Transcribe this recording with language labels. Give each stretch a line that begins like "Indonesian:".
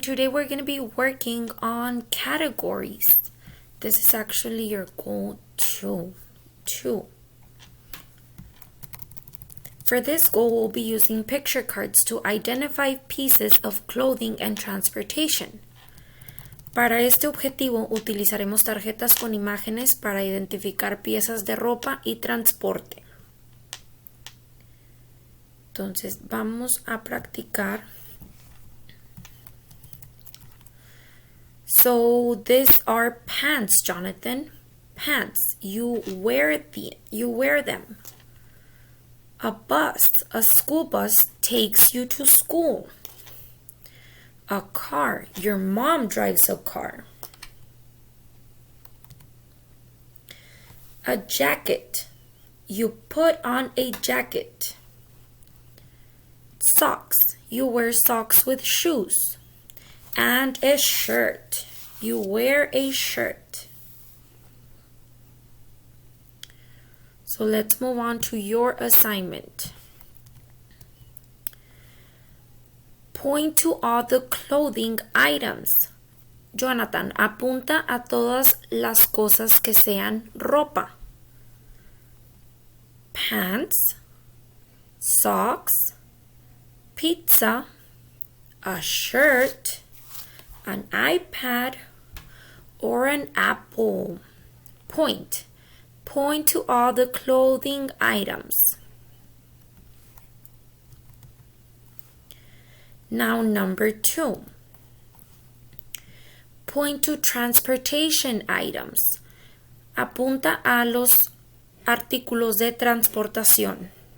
English: Today we're going to be working on categories. This is actually your goal two. For this goal, we'll be using picture cards to identify pieces of clothing and transportation.
Spanish: Para este objetivo, utilizaremos tarjetas con imágenes para identificar piezas de ropa y transporte. Entonces, vamos a practicar.
English: So these are pants, Jonathan. Pants. You wear them. A bus, a school bus takes you to school. A car, your mom drives a car. A jacket, you put on a jacket. Socks, you wear socks with shoes. And a shirt, you wear a shirt. So let's move on to your assignment. Point to all the clothing items.
Spanish: Jonathan, apunta a todas las cosas que sean ropa.
English: Pants, socks, pizza, a shirt, an iPad, or an apple. Point to all the clothing items. Now number 2. Point to transportation items.
Spanish: Apunta a los artículos de transportación.